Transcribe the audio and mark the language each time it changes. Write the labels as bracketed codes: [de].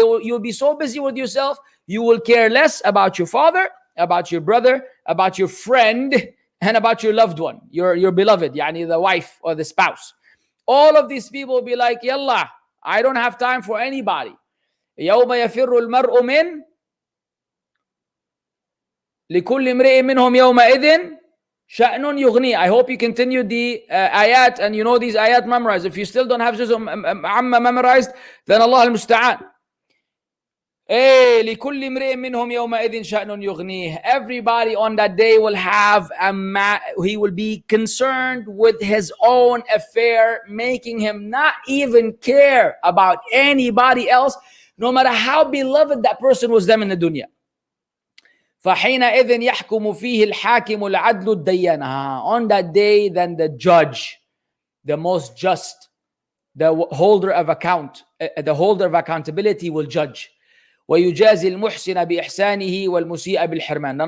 [en] You'll be so busy with yourself, you will care less about your father, about your brother, about your friend, and about your loved one, your beloved, يعني the wife or the spouse. All of these people will be like, Yalla, I don't have time for anybody. [ar] يوم يفر المرء من لكل امرئ منهم يومئذ شأن يغنيه. [en] I hope you continue the ayat and you know these ayat memorized. If you still don't have Juz' Amma memorized, then Allah al-Musta'an. [ar] لكل امرئ منهم يومئذ شأن يغنيه. [en] Everybody on that day will have he will be concerned with his own affair, making him not even care about anybody else, no matter how beloved that person was them in the dunya. [ar] فحينئذ يحكم فيه الحاكم العدل الديان. [en] On that day, then the judge, the most just, the holder of accountability will judge. [ar] ويجازي المحسن بإحسانه والمسيء بالحرمان.